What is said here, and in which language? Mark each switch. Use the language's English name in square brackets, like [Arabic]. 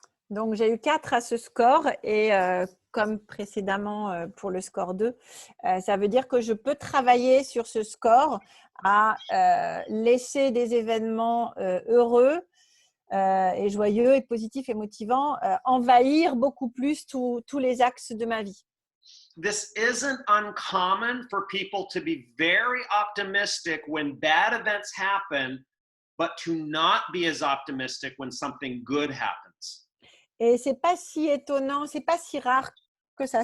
[French] Donc, j'ai eu 4 à ce score et comme précédemment pour le score 2, ça veut dire que je peux travailler sur ce score à laisser des événements heureux et joyeux et positifs et motivants envahir beaucoup plus tous les axes de ma vie. [English] This isn't uncommon for people to be very optimistic when bad events happen, but to not be as optimistic when something good happens. [French] Et c'est pas si étonnant, c'est pas si rare que ça.